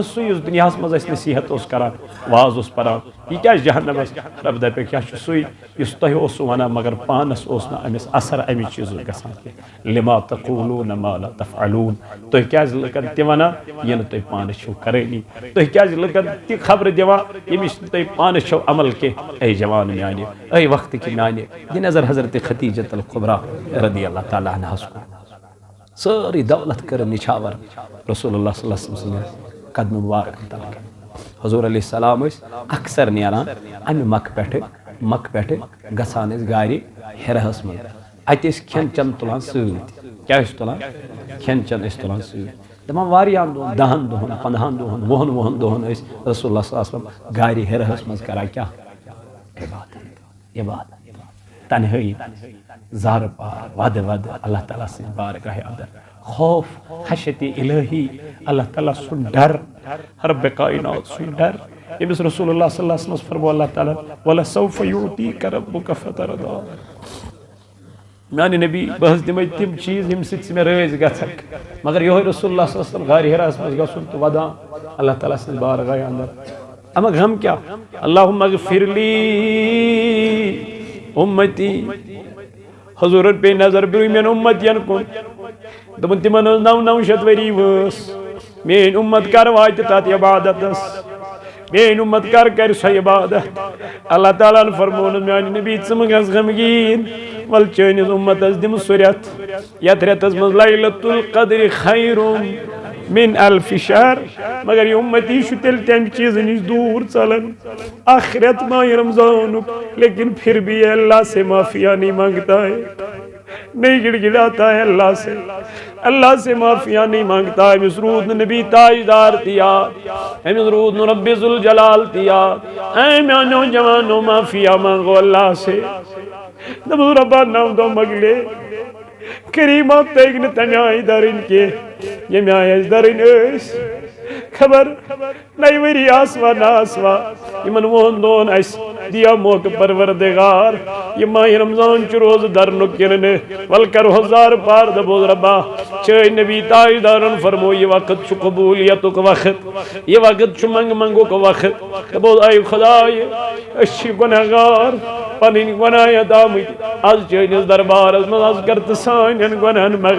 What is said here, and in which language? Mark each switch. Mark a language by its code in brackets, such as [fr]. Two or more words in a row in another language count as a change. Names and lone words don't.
[ks] سُے یُس دُنیاہس منٛز اسہِ نصیحت اوس کران واز اوس پران یہِ کیازِ جہنمس رب دپیکھ یہِ چھُ سُے یُس تۄہہِ اوسوٕ ونان مگر پانس اوس نہٕ أمِس اثر امہِ چیٖزُک گژھان کینٛہہ [ar] لِما تقوٗلوٗنَ ما لا تفعلوٗن [ks] تُہۍ کیازِ لُکن تہِ ونان یہِ نہٕ تُہۍ پانہٕ چھِو کرٲنی تُہۍ کیازِ لُکن تہِ خبرٕ دِوان ییٚمِچ نہٕ تُہۍ پانہٕ چھِو عمل کینٛہہ اے جوان میانہِ اے وقتٕکہِ میانہِ دِ نظر حضرت خدیجۃ القبریٰ رضی اللہ تعالیٰ عنہَس کُن سٲرٕے دولت کٔرٕن نِچھاور رسول اللہ [ar] صلی اللہ علیہ وسلم [ks] سٕنٛدِ قدمہٕ مُبارکن تل حضور [ar] علیہ السلام [ks] ٲسۍ اکثر نیران امہِ مکہٕ پٮ۪ٹھٕ گژھان ٲسۍ گاڑِ ہِرہس منٛز اتہِ ٲسۍ کھٮ۪ن چٮ۪ن تُلان سۭتۍ کیاہ ٲسۍ تُلان کھٮ۪ن چٮ۪ن ٲسۍ تُلان سۭتۍ دپان واریاہن دۄہن 10 دۄہن 15 دۄہن 20 دۄہن ٲسۍ رسول اللہ [ar] صلی اللہ علیہ وسلم [ks] گاڑِ ہِرہس منٛز کران کیاہ عبادت تنہٲیی زارٕ پار ودٕ ودٕ اللہ تعالیٰ سٕنٛدِ بارگاہِ اندر خوف خشیتِ الہی اللہ تعالیٰ سُنٛد ڈر رب کائنات سُنٛد ڈر ییٚمِس رسول اللہ [ar] صلی اللہ علیہ وسلم [ks] فرمو اللہ تعالیٰ [ar] وَلَسَوْفَ یُعْطِیکَ رَبُّکَ فَتَرْضَىٰ [ks] میانہ نبی بہت دمے تم چیز یم سۭتۍ مے رٲضۍ گژھکھ مگر یہ رسول اللہ [ar] صلی اللہ علیہ وسلم [ks] غار ہراس مز گژھُن تو ودان اللہ تعالیٰ سٕنٛدِ بارگاہ اندر اما غم کیا [ar] اللہم اغفر لی [ks] امتی حضورن پہ نظر برمین امتین کن دپن تمن 900 وری وٲس مین امت کر واتہِ تتھ عبادتس مین امت کر سۄ عبادت اللہ تعالیٰ ہن فرمون میانہِ نبی ژٕ مہٕ گژھ غمگیٖن ول چٲنِس امتس دم سُہ رٮ۪تھ یتھ رٮ۪تس منٛز لیلۃ القدر [ar] خیر من الف شہر [ks] مگر یہ امتی چھُ تیٚلہِ تمہِ چیٖزٕ نِش دوٗر ژلان اکھ رٮ۪تھ ماہِ رمضانُک [ur] لیکن پھر بھی اللہ سے [ks] معافیہ نہیں مانگتا ہے نہیں گڑ گڑاتا ہے اللہ سے [ur] معافیہ نہیں مانگتا ہے [ks] امس رود نہٕ نبی تاجدار تہِ یاد امس رود نہٕ رب ذوالجلال تہِ یاد اے میانیو جوانو [ur] معافیہ مانگو اللہ سے [ks] دپو ربا 9 دۄہ مۄکلے کریمہ تٔگۍ نہٕ تمہِ آیہِ درٕنۍ کینٛہہ ییٚمہِ آیہِ اَسہِ درٕنۍ ٲسۍ خبر نَیہِ ؤری آسوا نہ آسوا یِمن 2 دۄہن اَسہِ دِیا موقعہٕ پروردگار یہ ماہ رمضان چھُ روزٕ درنُک کِنہٕ نہٕ ول کرہو زارٕ پار دپوس ربا چٲنۍ نبی تاجدارن فرمو یہ وقت چھُ قبولیتُک وقت یہ وقت چھُ منٛگہٕ منٛگُک وقت دپوس اے خدایہِ أسۍ چھِ گۄنہگار پنٕنۍ گۄناہت آمٕتۍ آز چٲنِس دربارس منٛز آز کر تہٕ سانٮ۪ن گۄنہن